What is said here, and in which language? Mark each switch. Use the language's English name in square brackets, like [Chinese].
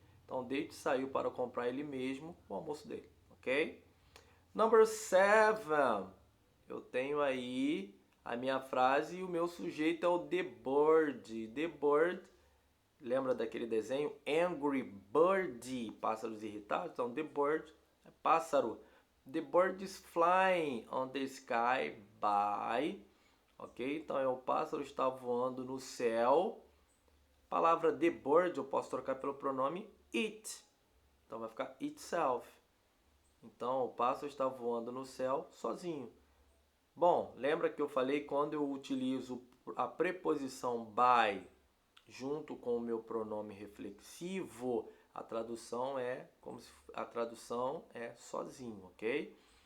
[Portuguese] Então, David saiu para comprar ele mesmo o almoço dele. Ok? [English] Number 7. [Portuguese] Eu tenho aí a minha frase e o meu sujeito é o The Bird. The Bird, lembra daquele desenho? Angry Bird, pássaros irritados. Então, The Bird é pássaro. [English] The bird is flying on the sky by. Ok? [Portuguese] Então, o pássaro está voando no céu. Palavra the bird eu posso trocar pelo pronome it. Então, vai ficar itself. Então, o pássaro está voando no céu sozinho. Bom, lembra que eu falei quando eu utilizo a preposição by junto com o meu pronome reflexivo, a tradução é sozinho, ok?